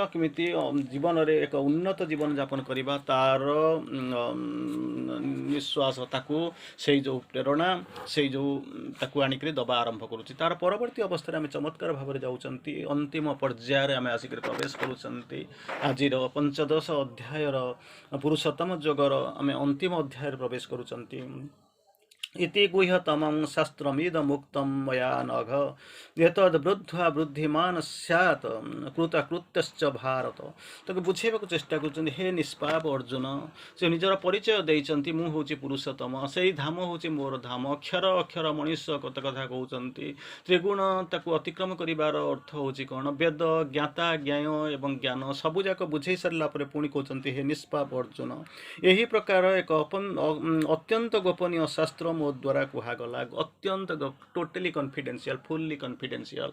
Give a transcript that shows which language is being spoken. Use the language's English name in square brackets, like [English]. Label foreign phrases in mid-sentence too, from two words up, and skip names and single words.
[Odia] କେମିତି ଜୀବନରେ ଏକ ଉନ୍ନତ ଜୀବନଯାପନ କରିବା, ତାର ନିଶ୍ୱାସ, ତାକୁ ସେଇ ଯେଉଁ ପ୍ରେରଣା, ସେଇ ଯେଉଁ ତାକୁ ଆଣିକରି ଦେବା ଆରମ୍ଭ କରୁଛି। ତାର ପରବର୍ତ୍ତୀ ଅବସ୍ଥାରେ ଆମେ ଚମତ୍କାର ଭାବରେ ଯାଉଛନ୍ତି, ଅନ୍ତିମ ପର୍ଯ୍ୟାୟରେ ଆମେ ଆସିକରି ପ୍ରବେଶ କରୁଛନ୍ତି। ଆଜିର 15 ଅଧ୍ୟାୟର ପୁରୁଷୋତ୍ତମ ଯୋଗର ଆମେ ଅନ୍ତିମ ଅଧ୍ୟାୟରେ ପ୍ରବେଶ କରୁଛନ୍ତି। [Sanskrit] इति गुह्यतमं शास्त्रमिदमुक्तं मया नघ एतद् बुद्ध्वा बुद्धिमान स्यात् कृतकृत्यश्च भारत। [Odia] ତାକୁ ବୁଝେଇବାକୁ ଚେଷ୍ଟା କରୁଛନ୍ତି, ହେ ନିଷ୍ପାପ ଅର୍ଜୁନ, ସେ ନିଜର ପରିଚୟ ଦେଇଛନ୍ତି, ମୁଁ ହେଉଛି ପୁରୁଷୋତ୍ତମ, ସେଇ ଧାମ ହେଉଛି ମୋର ଧାମ। ଅକ୍ଷର ଅକ୍ଷର ମଣିଷ କଥା କହୁଛନ୍ତି। ତ୍ରିଗୁଣ ତାକୁ ଅତିକ୍ରମ କରିବାର ଅର୍ଥ ହେଉଛି କ'ଣ? ବେଦ, ଜ୍ଞାତା, ଜ୍ଞାୟ ଏବଂ ଜ୍ଞାନ ସବୁଯାକ ବୁଝେଇ ସାରିଲା ପରେ ପୁଣି କହୁଛନ୍ତି, ହେ ନିଷ୍ପାପ ଅର୍ଜୁନ, ଏହି ପ୍ରକାର ଏକ ଅତ୍ୟନ୍ତ ଗୋପନୀୟ ଶାସ୍ତ୍ର ମୋ ଦ୍ୱାରା କୁହାଗଲା, ଅତ୍ୟନ୍ତ [English] totally confidential, fully confidential.